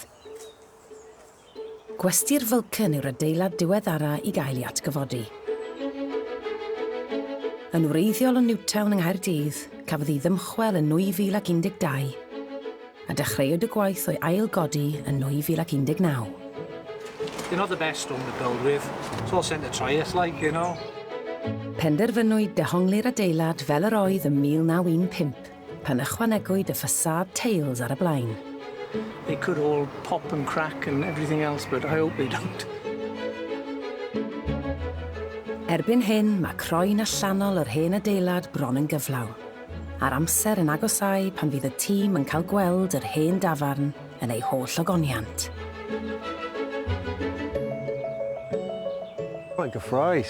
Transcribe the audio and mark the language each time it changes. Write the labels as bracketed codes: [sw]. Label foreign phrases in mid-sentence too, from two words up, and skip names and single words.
[cy] Gwesty'r Vulcan yw'r adeilad diweddara I gael ei atgyfodi. Yn wreiddiol o Newtown yng Nghaerdydd, cafodd ei ddymchwel yn 2012, a dechreuwyd y gwaith o'i ailgodi yn 2019. [en] They're not the best stone to build with. It's all sent to try us, like, you know. [cy] Penderfynwyd dehongli'r adeilad fel yr oedd yn 1915, pan ychwanegwyd y ffasad teils ar y blaen. [en] They could all pop and crack and everything else, but I hope they don't. [cy] Erbyn hyn, mae croen allanol yr hen adeilad bron yn gyflaw. A'r amser yn agosau pan fydd y tîm yn cael gweld yr hen dafarn yn ei holl ogoniant. Mae'n gyffroes.